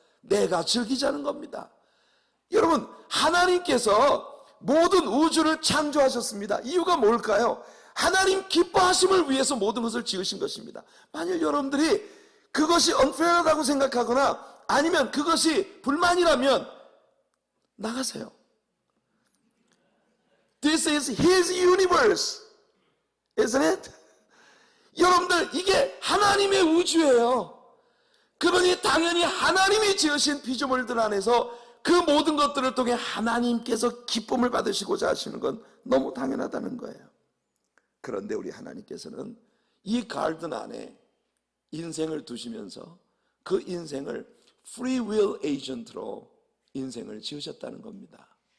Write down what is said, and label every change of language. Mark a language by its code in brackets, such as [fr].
[ko] 내가 즐기자는 겁니다. 여러분, 하나님께서 모든 우주를 창조하셨습니다. 이유가 뭘까요? 하나님 기뻐하심을 위해서 모든 것을 지으신 것입니다. 만일 여러분들이 그것이 unfair하다고 생각하거나 아니면 그것이 불만이라면 나가세요. [en] This is His universe, isn't it? [ko] 여러분들, 이게 하나님의 우주예요. 그러니 당연히 하나님이 지으신 피조물들 안에서 그 모든 것들을 통해 하나님께서 기쁨을 받으시고자 하시는 건 너무 당연하다는 거예요. 그런데 우리 하나님께서는 이 가든 안에 인생을 두시면서 그 인생을 free will agent로 인생을 지으셨다는 겁니다.